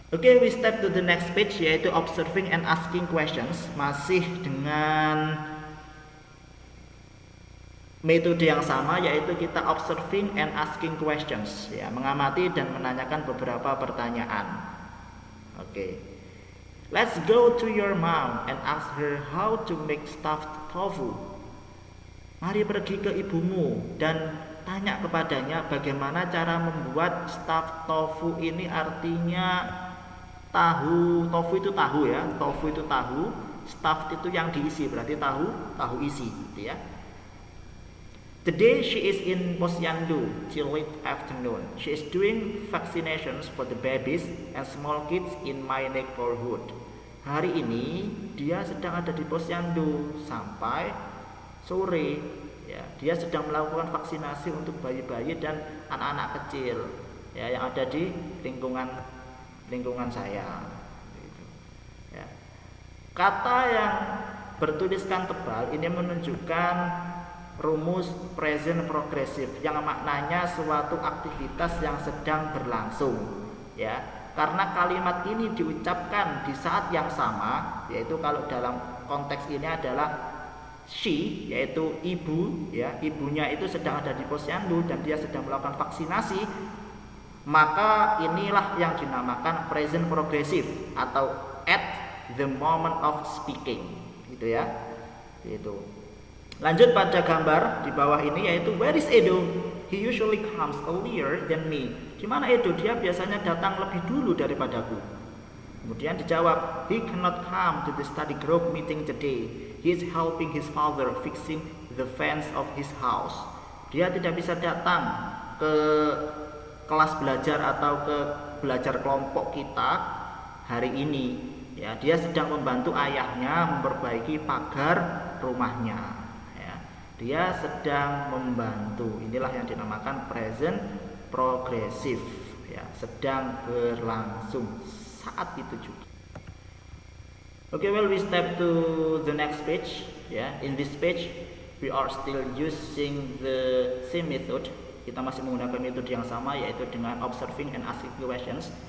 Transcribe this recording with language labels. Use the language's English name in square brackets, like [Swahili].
[English] Oke, we step to the next page, [Indonesian] yaitu [English] observing and asking questions. [Indonesian] Masih dengan metode yang sama, yaitu kita [English] observing and asking questions, [Indonesian] ya, mengamati dan menanyakan beberapa pertanyaan. Oke. [English] Let's go to your mom and ask her how to make stuffed tofu. [Indonesian] Mari pergi ke ibumu dan tanya kepadanya bagaimana cara membuat [English] stuffed tofu [Indonesian] ini, artinya tahu. Tofu itu tahu, ya. Tofu itu tahu, stuffed itu yang diisi, berarti tahu isi, gitu ya. [English] Today she is in Posyandu till late afternoon. She is doing vaccinations for the babies and small kids in my neighborhood. [Indonesian] Hari ini dia sedang ada di Posyandu sampai sore. Ya, dia sedang melakukan vaksinasi untuk bayi-bayi dan anak-anak kecil, ya, yang ada di lingkungan saya. Gitu. Ya. Kata yang bertuliskan tebal ini menunjukkan rumus present progressive yang maknanya suatu aktivitas yang sedang berlangsung, ya. Karena kalimat ini diucapkan di saat yang sama, yaitu kalau dalam konteks ini adalah she, yaitu ibu, ya. Ibunya itu sedang ada di Posyandu dan dia sedang melakukan vaksinasi, maka inilah yang dinamakan present progressive atau [English] at the moment of speaking, [Indonesian] gitu ya. Gitu. Lanjut pada gambar di bawah ini, yaitu [English] where is Edo? He usually comes earlier than me. [Indonesian] Di mana Edo? Dia biasanya datang lebih dulu daripadaku. Kemudian dijawab, [English] he cannot come to the study group meeting today. He is helping his father fixing the fence of his house. [Indonesian] Dia tidak bisa datang ke kelas belajar atau ke belajar kelompok kita hari ini. Ya, dia sedang membantu ayahnya memperbaiki pagar rumahnya. Dia sedang membantu. Inilah yang dinamakan present progressive, ya, sedang berlangsung saat itu juga. [English] Okay, well, we step to the next page. In this page we are still using the same method. [Indonesian] Kita masih menggunakan metode yang sama, yaitu dengan [English] observing and asking questions.